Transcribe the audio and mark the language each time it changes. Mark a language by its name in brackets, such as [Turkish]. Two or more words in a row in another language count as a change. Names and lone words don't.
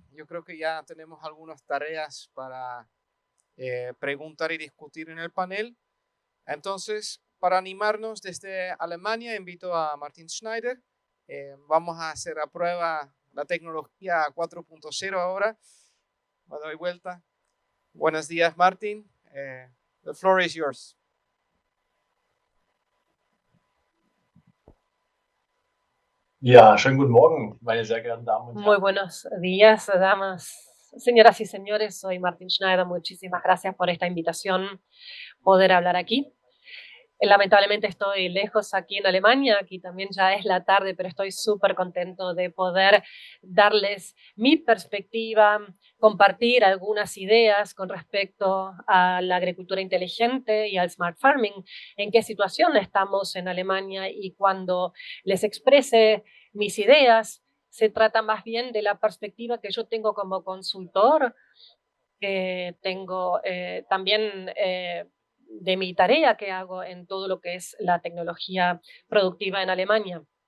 [Spanish] Yo creo que ya tenemos algunas tareas para preguntar y discutir en el panel. Entonces, para animarnos desde Alemania, invito a Martin Schneider. Vamos a hacer a prueba la tecnología 4.0 ahora. Me doy vuelta. Buenos días, Martin. [English] The floor is yours. [German] Ja, schönen guten Morgen, meine sehr geehrten Damen und [Spanish] Muy [German] Herren. [Spanish] buenos días, damas, señoras y señores. Soy Martin Schneider. Muchísimas gracias por esta invitación, poder hablar aquí. Lamentablemente estoy lejos aquí en Alemania, aquí también ya es la tarde, pero estoy súper contento de poder darles mi perspectiva, compartir algunas ideas con respecto a la agricultura inteligente y al [English] smart farming, [Spanish] en qué situación estamos en Alemania, y cuando les exprese mis ideas, se trata más bien de la perspectiva que yo tengo como consultor, tengo también de mi tarea que hago en todo lo que es la tecnología productiva en Alemania.